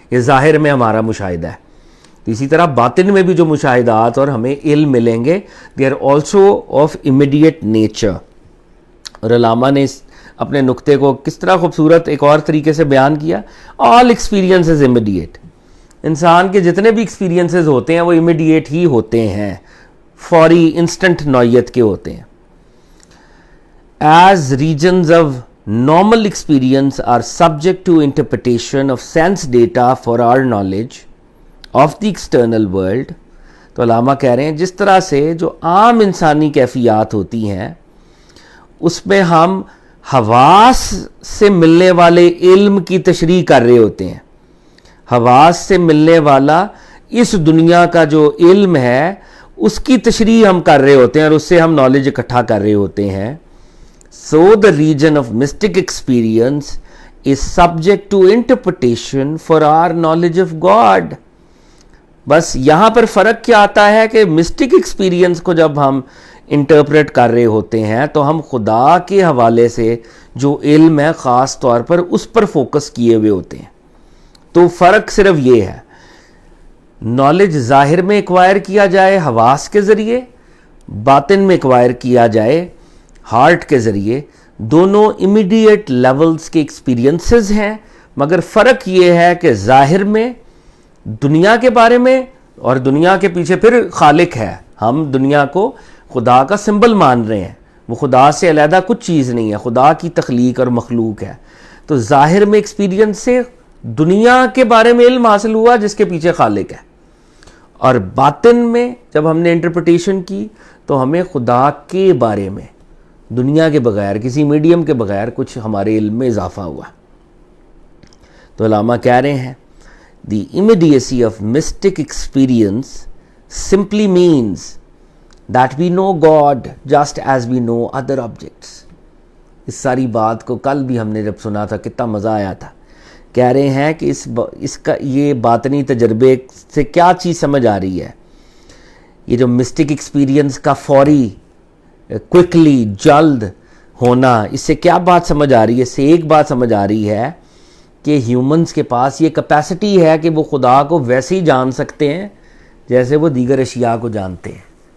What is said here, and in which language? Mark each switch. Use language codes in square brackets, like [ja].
[ur] یہ ظاہر میں ہمارا مشاہدہ ہے. تو اسی طرح باطن میں بھی جو مشاہدات اور ہمیں علم ملیں گے [en] They are also of immediate nature. [ur] اور علامہ نے اپنے نقطے کو کس طرح خوبصورت ایک اور طریقے سے بیان کیا. [en] All experiences immediate. [ur] انسان کے جتنے بھی ایکسپیرینسز ہوتے ہیں وہ امیڈیٹ ہی ہوتے ہیں، فوری انسٹنٹ نوعیت کے ہوتے ہیں. [en] As regions of normal experience are subject to interpretation of sense data for our knowledge of the external world. [ur] تو علامہ کہہ رہے ہیں جس طرح سے جو عام انسانی کیفیات ہوتی ہیں اس میں ہم حواس سے ملنے والے علم کی تشریح کر رہے ہوتے ہیں. حواس سے ملنے والا اس دنیا کا جو علم ہے اس کی تشریح ہم کر رہے ہوتے ہیں اور اس سے ہم نالج اکٹھا کر رہے ہوتے ہیں. [en] So the region of mystic experience is subject to interpretation for our knowledge of God. [ur] بس یہاں پر فرق کیا آتا ہے کہ مسٹک ایکسپیرینس کو جب ہم انٹرپریٹ کر رہے ہوتے ہیں تو ہم خدا کے حوالے سے جو علم ہے خاص طور پر اس پر فوکس کیے ہوئے ہوتے ہیں. تو فرق صرف یہ ہے، نالج ظاہر میں ایکوائر کیا جائے حواس کے ذریعے، باطن میں ایکوائر کیا جائے ہارٹ کے ذریعے. دونوں امیڈیٹ لیولز کے ایکسپیرینسز ہیں، مگر فرق یہ ہے کہ ظاہر میں دنیا کے بارے میں، اور دنیا کے پیچھے پھر خالق ہے. ہم دنیا کو خدا کا سمبل مان رہے ہیں، وہ خدا سے علیحدہ کچھ چیز نہیں ہے، خدا کی تخلیق اور مخلوق ہے. تو ظاہر میں ایکسپیرینس سے دنیا کے بارے میں علم حاصل ہوا جس کے پیچھے خالق ہے، اور باطن میں جب ہم نے انٹرپریٹیشن کی تو ہمیں خدا کے بارے میں دنیا کے بغیر، کسی میڈیم کے بغیر کچھ ہمارے علم میں اضافہ ہوا. تو علامہ کہہ رہے ہیں [en] The immediacy of mystic experience simply means that we know God just as we know other objects. [ur] اس ساری بات کو کل بھی ہم نے جب سنا تھا کتنا مزہ آیا تھا. کہہ رہے ہیں کہ اس کا یہ باطنی تجربے سے کیا چیز سمجھ آ رہی ہے، یہ جو مسٹک ایکسپیرینس کا فوری کوئکلی جلد ہونا، اس سے کیا بات سمجھ آ رہی ہے؟ اس سے ایک بات سمجھ آ رہی ہے کہ ہیومنز کے پاس یہ کیپیسٹی ہے کہ وہ خدا کو ویسے ہی جان سکتے ہیں جیسے وہ دیگر اشیاء کو جانتے ہیں.